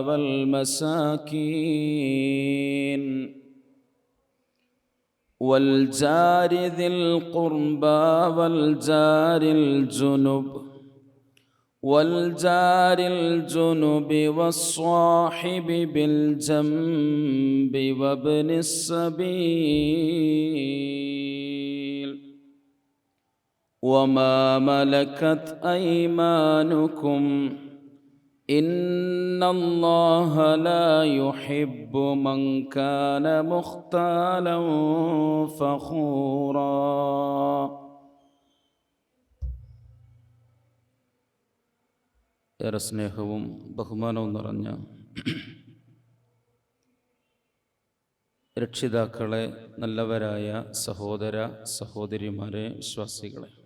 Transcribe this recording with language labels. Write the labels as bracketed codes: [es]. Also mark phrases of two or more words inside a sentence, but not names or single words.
[ar] والمساكين والجار ذي القربى والجار الجنب والصاحب بالجنب وابن السبيل وما ملكت أيمانكم إن الله لا يحب من كان مختالا فخورا. [ml] ഏറെ സ്നേഹവും ബഹുമാനവും നിറഞ്ഞ രക്ഷിതാക്കളെ, നല്ലവരായ സഹോദര സഹോദരിമാരെ, വിശ്വാസികളെ,